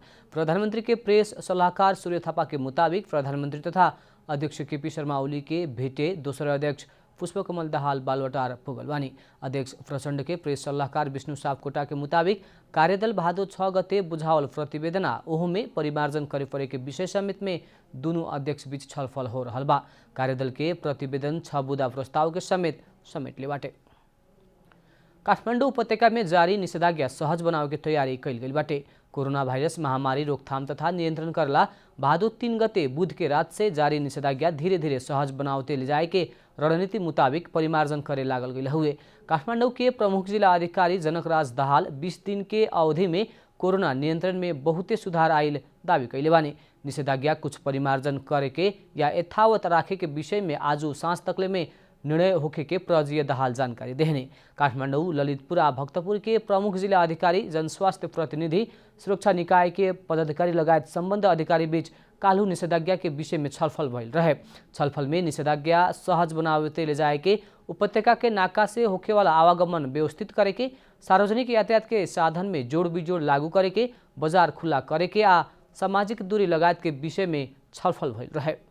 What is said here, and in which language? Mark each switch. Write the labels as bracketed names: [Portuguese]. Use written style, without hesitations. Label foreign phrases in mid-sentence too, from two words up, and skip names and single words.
[Bhojpuri] प्रधानमंत्री के प्रेस सलाहकार सूर्य थापा के मुताबिक प्रधानमंत्री तथा अध्यक्ष केपी शर्मा ओली के भेटे दोसर अध्यक्ष पुष्पकमल दाहाल बालुवाटार पुगल बानी। अध्यक्ष प्रचण्ड के प्रेस सल्लाहकार विष्णु सापकोटा के मुताबिक कार्यदल भादो 6 गते बुझावल प्रतिवेदना ओहू में परिमार्जन करे परे के विषय समेत में दोनों अध्यक्ष बीच छलफल हो रहल बा। कार्यदल के प्रतिवेदन 6 बुदा प्रस्ताव के समेत समेटले बाटे। काठमाडौँ उपत्यका में जारी निषेधाज्ञा सहज बनावे के तैयारी कैल गई बाटे। कोरोना वायरस महामारी रोकथाम तथा नियंत्रण करला भादो 3 गते बुध के रात से जारी निषेधाज्ञा धीरे धीरे सहज बनावते ले जाए के रणनीति मुताबिक परिमार्जन करे लागल गई हुए। काठमाडौँ के प्रमुख जिला अधिकारी जनकराज दाहाल 20 दिन के अवधि में कोरोना नियंत्रण में बहुते सुधार आइल दावी कैले बानी। निषेधाज्ञा कुछ परिमार्जन करे के या यथावत राखे के विषय में आज सांझ तकले में निर्णय होखे के प्रजीय दाहाल जानकारी देहने। काठमाडौँ, ललितपुर, भक्तपुर के प्रमुख जिला अधिकारी, जनस्वास्थ्य प्रतिनिधि, सुरक्षा निकाय के पदाधिकारी लगायत सम्बद्ध अधिकारी बीच काल्हू निषेधाज्ञा के विषय में छलफल भइल रहे। छलफल में निषेधाज्ञा सहज बनावते ले जाए के, उपत्यका के नाका से होखेवाला आवागमन व्यवस्थित करे के, सार्वजनिक यातायात के साधन में जोड़ बिजोड़ लागू करे के, बाजार खुला करे के आ सामाजिक दूरी लगायत के विषय में छलफल भइल रहे।